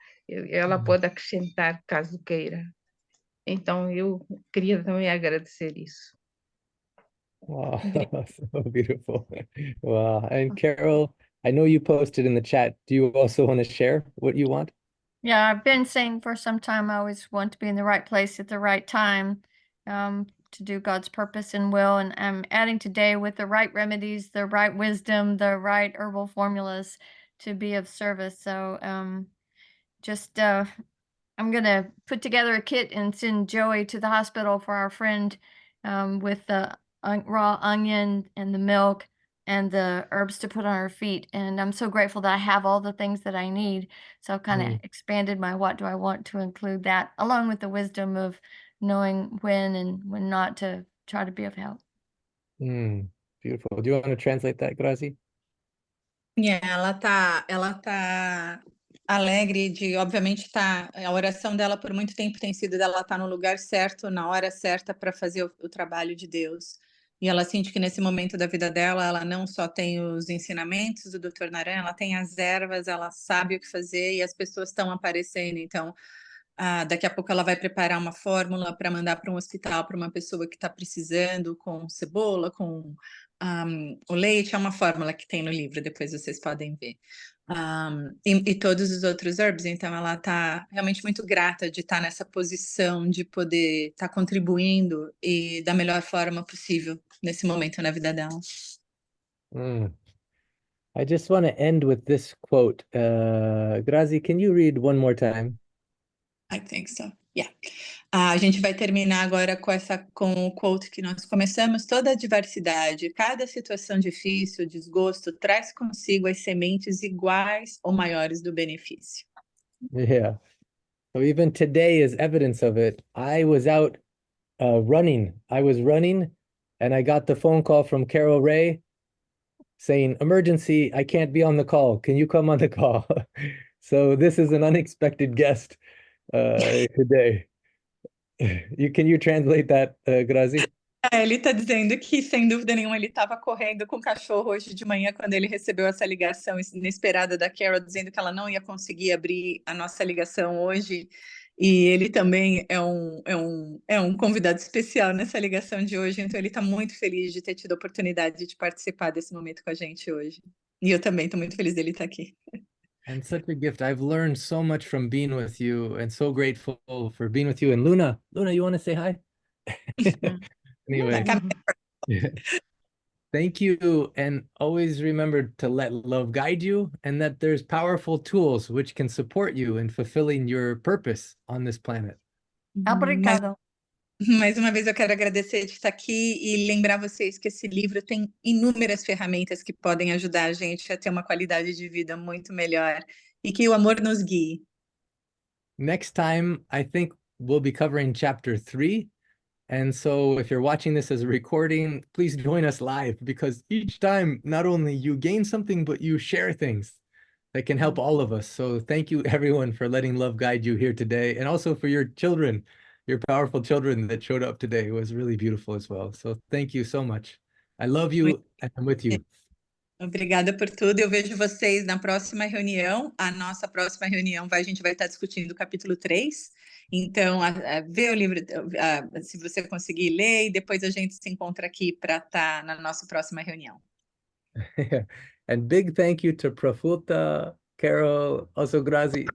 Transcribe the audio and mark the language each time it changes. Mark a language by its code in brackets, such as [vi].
[pt] Ela pode acrescentar caso queira. Então, eu queria também agradecer isso. [en] Wow, so beautiful. Wow. And Carol, I know you posted in the chat. Do you also want to share what you want? Yeah, I've been saying for some time I always want to be in the right place at the right time, to do God's purpose and will. And I'm adding today with the right remedies, the right wisdom, the right herbal formulas to be of service. So just I'm gonna put together a kit and send Joey to the hospital for our friend, with the raw onion and the milk and the herbs to put on her feet. And I'm so grateful that I have all the things that I need. So I've kind of expanded my what do I want to include that, along with the wisdom of knowing when and when not to try to be of help. Beautiful. Do you want to translate that, Grazi? [pt] Yeah, ela tá alegre de, obviamente, tá, a oração dela por muito tempo tem sido dela estar no lugar certo, na hora certa para fazer o trabalho de Deus. E ela sente que nesse momento da vida dela, ela não só tem os ensinamentos do Dr. Naran, ela tem as ervas, ela sabe o que fazer e as pessoas estão aparecendo. Então, daqui a pouco ela vai preparar uma fórmula para mandar para um hospital para uma pessoa que está precisando, com cebola, com o leite, é uma fórmula que tem no livro, depois vocês podem ver. E todos os outros herbs, então ela está realmente muito grata de estar nessa posição, de poder estar contribuindo e da melhor forma possível nesse momento na vida dela. [en] I just want to end with this quote. Grazi, can you read one more time? I think so. Yeah. [pt] A gente vai terminar agora com o quote que nós começamos. Toda adversidade, cada situação difícil, desgosto, traz consigo as sementes iguais ou maiores do benefício. [en] Yeah. So even today is evidence of it. I was out running. I was running and I got the phone call from Carol Ray saying, emergency, I can't be on the call. Can you come on the call? So this is an unexpected guest today. Can you translate that, Grazi? [pt] Ele está dizendo que, sem dúvida nenhuma, ele estava correndo com o cachorro hoje de manhã quando ele recebeu essa ligação inesperada da Carol, dizendo que ela não ia conseguir abrir a nossa ligação hoje. E ele também é um convidado especial nessa ligação de hoje, então ele está muito feliz de ter tido a oportunidade de participar desse momento com a gente hoje. E eu também estou muito feliz dele estar aqui. [en] And such a gift. I've learned so much from being with you and so grateful for being with you. And Luna, you want to say hi? Anyway, thank you. And always remember to let love guide you and that there's powerful tools which can support you in fulfilling your purpose on this planet. [pt] Obrigado. Mais uma vez eu quero agradecer de estar aqui e lembrar vocês que esse livro tem inúmeras ferramentas que podem ajudar a gente a ter uma qualidade de vida muito melhor e que o amor nos guie. [en] Next time, I think we'll be covering chapter 3. And so if you're watching this as a recording, please join us live because each time, not only you gain something, but you share things that can help all of us. So thank you everyone for letting love guide you here today. And also for your children, your powerful children that showed up today. It was really beautiful as well. So thank you so much. I love you and I'm with you. [pt] Obrigada por tudo. Eu vejo vocês na próxima reunião. A nossa próxima reunião a gente vai estar discutindo o capítulo 3. Então, vê o livro, se você conseguir ler, e depois a gente se encontra aqui para estar na nossa próxima reunião. [en] And big thank you to Prafuta, Carol, also Grazi.